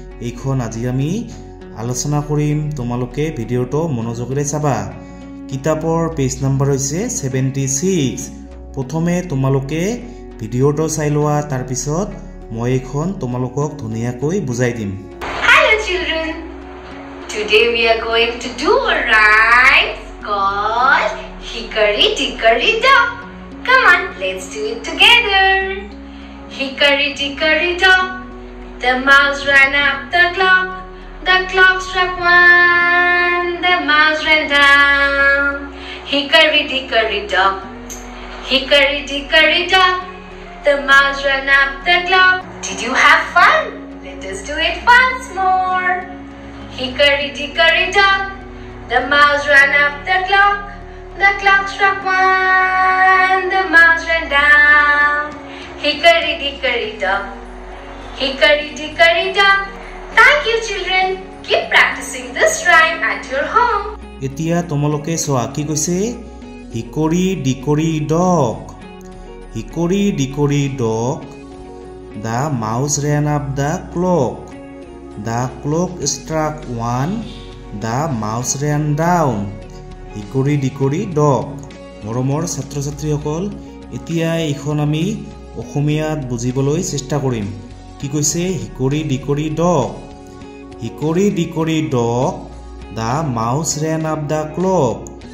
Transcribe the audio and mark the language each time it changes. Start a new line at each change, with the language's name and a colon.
Assamese: এইখন আজি আমি আলোচনা কৰিম। তোমালোকে ভিডিওটো মনোযোগেৰে চাবা। কিতাপৰ পেজ নাম্বাৰ হৈছে 76। প্ৰথমে তোমালোকে ভিডিওটো চাই লোৱা, তাৰ পিছত মই এখন তোমালোকক ধুনীয়াকৈ বুজাই দিম।
English: Hello children. Today we are going to do a rhyme called Hickory Dickory Dock. Come on, let's do it together. Hickory Dickory Dock. The mouse ran up the clock. The clock struck 1. The mouse ran down. Hickory Dickory Dock. Hickory Dickory Dock. The mouse ran up the clock. Did you have fun? Let us do it once more. Hickory Dickory Dock. The mouse ran up the clock. The clock struck 1. The mouse ran down. Hickory Dickory Dock. Hickory Dickory Dock. Thank you children. Keep practicing this rhyme at your home.
Assamese: এতিয়া তোমালোকে চোৱা কি কৈছে হিকৰি ডিকৰি dog.
English: Hickory dickory dock, the mouse ran up the clock. The clock struck 1, the mouse ran down. Hickory dickory dock.
Assamese: মৰমৰ ছাত্ৰ-ছাত্ৰীসকল এতিয়া এইখন আমি অসমীয়াত বুজিবলৈ চেষ্টা কৰিম। কি কৈছে হিকৰি ডিকৰি dog.
English: Hickory dickory dock, the mouse ran up the clock.